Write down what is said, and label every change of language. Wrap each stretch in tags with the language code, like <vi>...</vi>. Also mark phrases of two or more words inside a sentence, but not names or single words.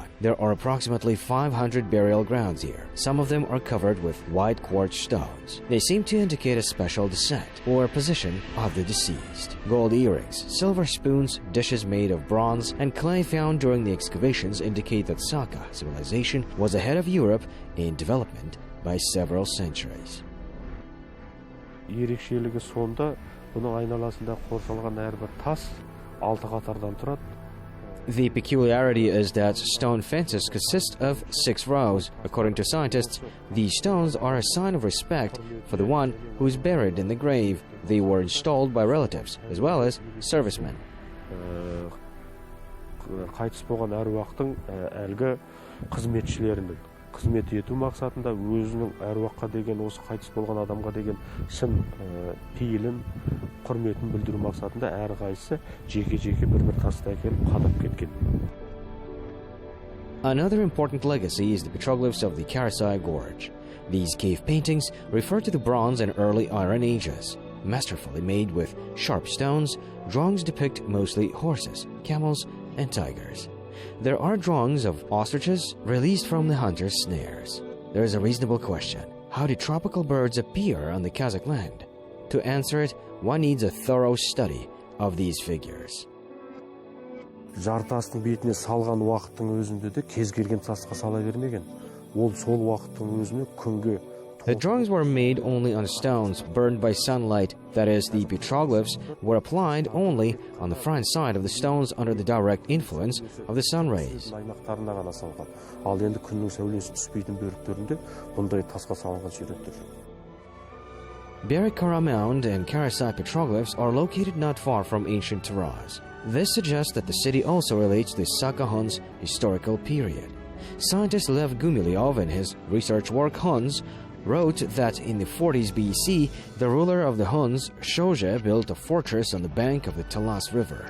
<en>There are approximately 500 burial grounds here. Some of them are covered with white quartz stones. They seem to indicate a special descent or position of the deceased. Gold earrings, silver spoons, dishes made of bronze, and clay found during the excavations indicate that Saka civilization was ahead of Europe in development by several centuries.</en> <kk>Ерекшелігі сонда, бұның айналасында қоршалған әрбір тас 6 қатардан тұрады.</kk> <en>The peculiarity is that stone fences consist of 6 rows. According to scientists, these stones are a sign of respect for the one who is buried in the grave. They were installed by relatives as well as servicemen.</en> <kk>Қайтыс болған әруақтың әлгі қызметшілерінің қызмет ету мақсатында өзінің әруаққа деген, осы қайтыс болған адамға деген шын пейілін, құрметін білдіру мақсатында әрқайсысы жеке-жеке бір-бір тасты әкеліп қадап кеткен.</kk> <en>Another important legacy is the petroglyphs of the Karasai Gorge. These cave paintings refer to the Bronze and early Iron Ages. Masterfully made with sharp stones, drawings depict mostly horses, camels, and tigers. There are drawings of ostriches released from the hunter's snares. There is a reasonable question. How do tropical birds appear on the Kazakh land? To answer it, one needs a thorough study of these figures.</en> <kk>Жартастың бетіне салған уақыттың өзінде де кез келген тасқа сала бермеген. Ол сол уақыттың өзіне күнге.</kk> <en>The drawings were made only on stones burned by sunlight. That is, the petroglyphs were applied only on the front side of the stones under the direct influence of the sun rays.</en> <kk>Ал енді күннің сәулесі түспейтін бөліктерінде бұндай тасқа салынған суреттер жоқ.</kk> <en>Beri Kara Mound and Karasai petroglyphs are located not far from ancient Taraz. This suggests that the city also relates to the Saka Hun's historical period. Scientist Lev Gumilyov, in his research work Huns, wrote that in the 40s BC, the ruler of the Huns, Shoja, built a fortress on the bank of the Talas River.</en>